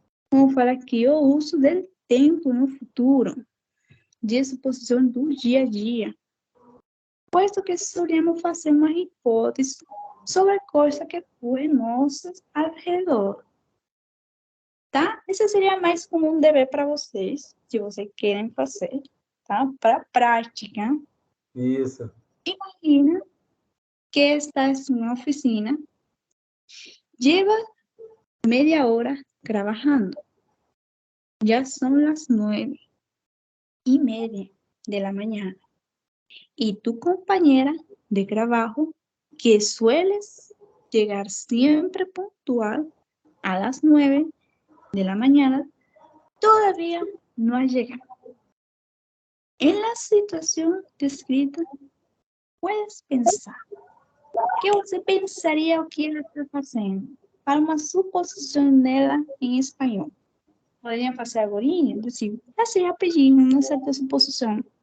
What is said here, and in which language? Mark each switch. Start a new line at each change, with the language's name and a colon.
Portuguese: Como fala aqui, o uso do tempo no futuro, de suposição do dia a dia. Posto que solemos fazer uma hipótese sobre a coisa que ocorre nosso alrededor. Tá? Esse seria mais como um dever para vocês, se vocês querem fazer, tá? Para prática. Isso.
Spanish: Imagina que estás en una oficina, llevas media hora trabajando. Ya son las 9:30 de la mañana. Y tu compañera de trabajo, que sueles llegar siempre puntual a las 9 de la mañana, todavía no ha llegado. En la situación descrita, puedes pensar.
Portuguese: O que você pensaria o que ela está fazendo? Para uma suposição dela em espanhol. Poderia fazer agora? Assim, rapidinho, uma certa suposição.